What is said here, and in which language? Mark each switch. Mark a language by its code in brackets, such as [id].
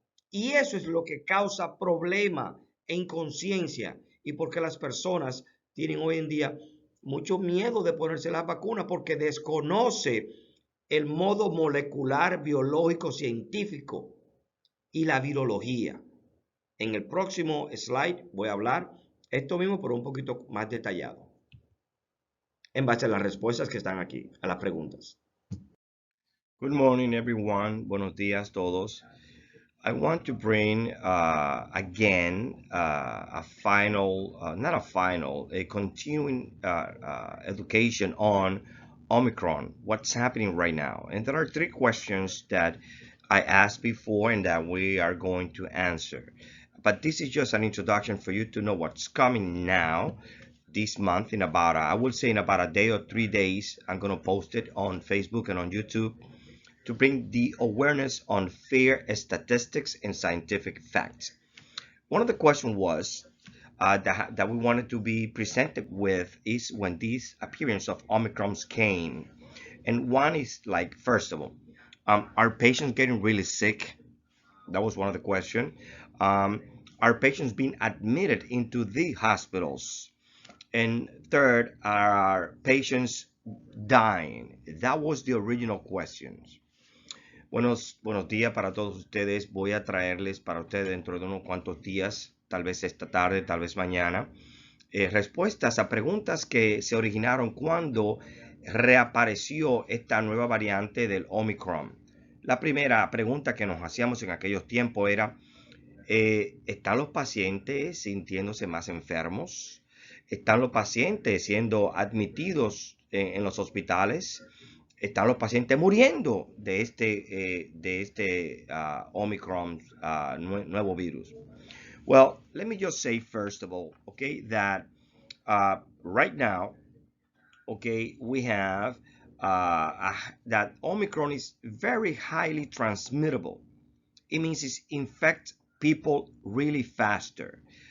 [es] Y eso es lo que causa problema e inconsciencia y porque las personas tienen hoy en día mucho miedo de ponerse las vacunas porque desconoce el modo molecular, biológico, científico y la virología. En el próximo slide voy a hablar esto mismo, pero un poquito más detallado, en base a las respuestas que están aquí, a las preguntas. [en] Good morning, everyone. [es] Buenos días, todos. [en] I want to bring again a final, not a final, a continuing education on Omicron, what's happening right now. And there are three questions that I asked before and that we are going to answer. But this is just an introduction for you to know what's coming now this month in about, I will say in about a day or 3 days, I'm going to post it on Facebook and on YouTube to bring the awareness on fair statistics and scientific facts. One of the questions was that we wanted to be presented with is when this appearance of Omicrons came. And one is like, first of all, are patients getting really sick? That was one of the questions. Are patients being admitted into the hospitals? And third, are patients dying? That was the original questions. [es] Buenos días para todos ustedes. Voy a traerles para ustedes dentro de unos cuantos días, tal vez esta tarde, tal vez mañana, respuestas a preguntas que se originaron cuando reapareció esta nueva variante del Omicron. La primera pregunta que nos hacíamos en aquellos tiempos era, ¿están los pacientes sintiéndose más enfermos? ¿Están los pacientes siendo admitidos en los hospitales? ¿Están los pacientes muriendo de este Omicron nuevo virus? [en] Well, let me just say first of all, okay, that right now, okay, we have that Omicron is very highly transmittable. It means it infects people really faster.